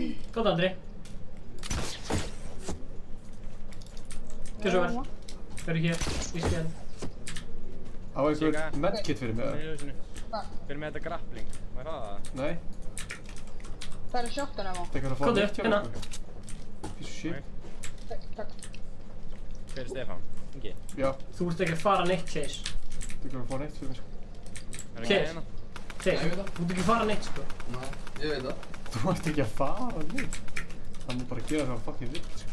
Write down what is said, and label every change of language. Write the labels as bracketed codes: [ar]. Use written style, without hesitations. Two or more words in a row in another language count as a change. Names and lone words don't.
[is] Góð Andri. Gjör svo vel. Verður hér, í skjæðan. Á einhver medkit fyrir mig eða? Fyrir með þetta grappling, má ég fá það? Nei. Það er shotgun á. Góður, hérna. [en] Piece of shit. [is] Takk. Hver er Stefán? Ingi? Já. Þú ert ekki að fara neitt, Chase. Þú ert ekki að fara neitt fyrir mig sko. Chase, þú ert ekki að fara neitt sko. Nei, ég veit það. Þú ert ekki að fara neitt. Það má bara gera það fucking vilt sko.